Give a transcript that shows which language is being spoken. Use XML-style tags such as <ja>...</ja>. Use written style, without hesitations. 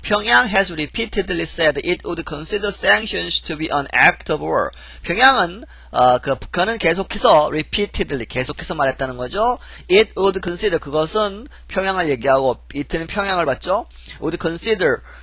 <en>평양 has repeatedly said it would consider sanctions to be an act of war.</en> <ko>평양은 북한은 계속해서 repeatedly 계속해서 말했다는 거죠.</ko> <en>It would consider</en> <ko>그것은 평양을 얘기하고 it는 평양을 봤죠. would consider</ko>